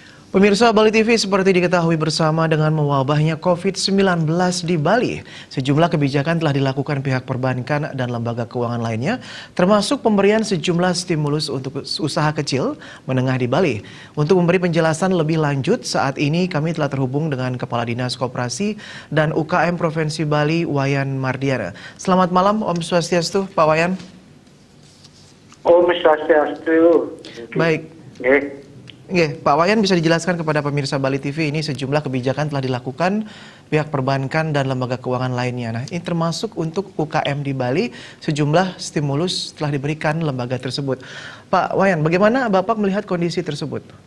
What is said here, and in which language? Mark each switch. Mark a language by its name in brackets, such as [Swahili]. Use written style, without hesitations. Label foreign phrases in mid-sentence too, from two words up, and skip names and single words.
[Indonesian] Pemirsa Bali TV, seperti diketahui bersama dengan mewabahnya COVID-19 di Bali, sejumlah kebijakan telah dilakukan pihak perbankan dan lembaga keuangan lainnya, termasuk pemberian sejumlah stimulus untuk usaha kecil menengah di Bali. Untuk memberi penjelasan lebih lanjut, saat ini kami telah terhubung dengan Kepala Dinas Koperasi dan UKM Provinsi Bali, Wayan Mardiana. Selamat malam, [Balinese] Om Swastiastu, [Indonesian] Pak Wayan. [Balinese] Om Swastiastu. [Indonesian] Baik. Pak Wayan, bisa dijelaskan kepada pemirsa Bali TV ini sejumlah kebijakan telah dilakukan pihak perbankan dan lembaga keuangan lainnya. Nah, ini termasuk untuk UKM di Bali, sejumlah stimulus telah diberikan lembaga tersebut. Pak Wayan, bagaimana Bapak melihat kondisi tersebut?